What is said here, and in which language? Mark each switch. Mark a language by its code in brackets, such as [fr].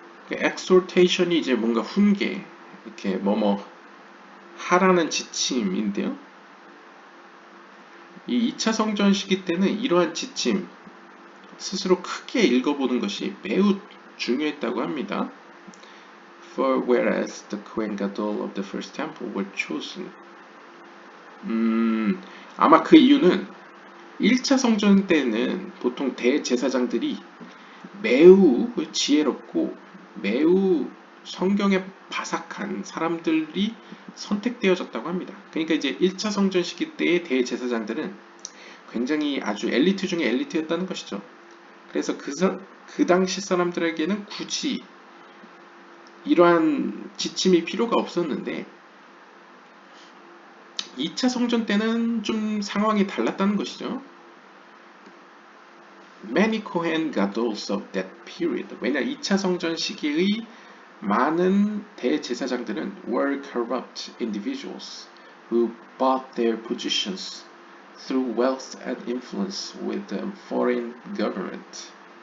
[ko] exhortation이 이제 뭔가 훈계, 이렇게 뭐뭐 하라는 지침인데요. 이 2차 성전 시기 때는 이러한 지침, 스스로 크게 읽어보는 것이 매우 중요했다고 합니다. [en] For whereas the Kohen Gadol of the first temple were chosen. [ko] 아마 그 이유는 1차 성전 때는 보통 대제사장들이 매우 지혜롭고 매우 성경에 바삭한 사람들이 선택되어졌다고 합니다. 그러니까 이제 1차 성전 시기 때의 대제사장들은 굉장히 아주 엘리트 중에 엘리트였다는 것이죠. 그래서 그 당시 사람들에게는 굳이 이러한 지침이 필요가 없었는데 2차 성전 때는 좀 상황이 달랐다는 것이죠. [en] Many Kohen Gadols of that period. [ko] 왜냐 2차 성전 시기의 많은 대제사장들은 [en] were corrupt individuals who bought their positions through wealth and influence with the foreign government.